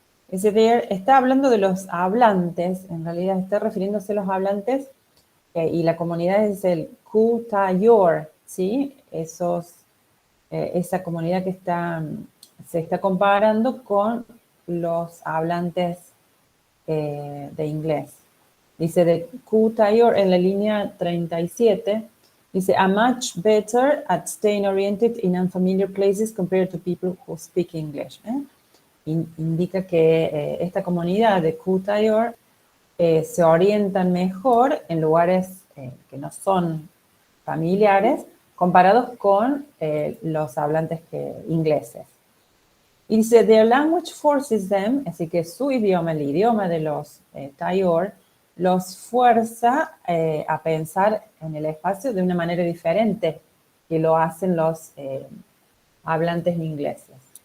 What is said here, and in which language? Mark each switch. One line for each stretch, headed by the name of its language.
Spanish: Ese
English: there
Spanish: está hablando de los hablantes, en realidad está refiriéndose a los hablantes, y la comunidad es el Kutayor, ¿sí? Esa comunidad que se está comparando con los hablantes de inglés. Dice de Kutayor en la línea 37, dice,
English: a much better at staying oriented in unfamiliar places compared to people who speak English.
Spanish: Indica que esta comunidad de Kutayor se orientan mejor en lugares que no son familiares comparados con los hablantes ingleses. Y dice,
English: their language forces them,
Spanish: así que su idioma, el idioma de los Tayor, los fuerza a pensar en el espacio de una manera diferente que lo hacen los hablantes ingleses.